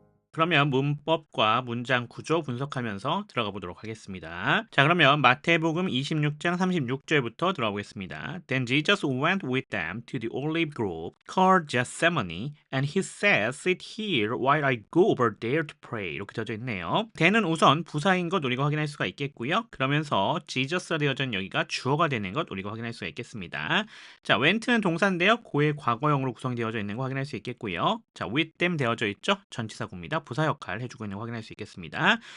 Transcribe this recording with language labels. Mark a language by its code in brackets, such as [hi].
[ko] 그러면 문법과 문장 구조 분석하면서 들어가 보도록 하겠습니다. 자, 그러면 마태복음 26장 36절부터 들어가 보겠습니다. [en] Then Jesus went with them to the olive grove called Gethsemane, and he said, "Sit here while I go over there to pray." [ko] 이렇게 되어져 있네요. the는 우선 부사인 것 우리가 확인할 수가 있겠고요. 그러면서 Jesus가 되어져 있는 여기가 주어가 되는 것 우리가 확인할 수가 있겠습니다. 자, went는 동사인데요. 고의 과거형으로 구성되어져 있는 거 확인할 수 있겠고요. 자, [en] with them [ko] 되어져 있죠. 전치사구입니다. 부사 역할 해주고 있는 거 확인할 수 있겠습니다.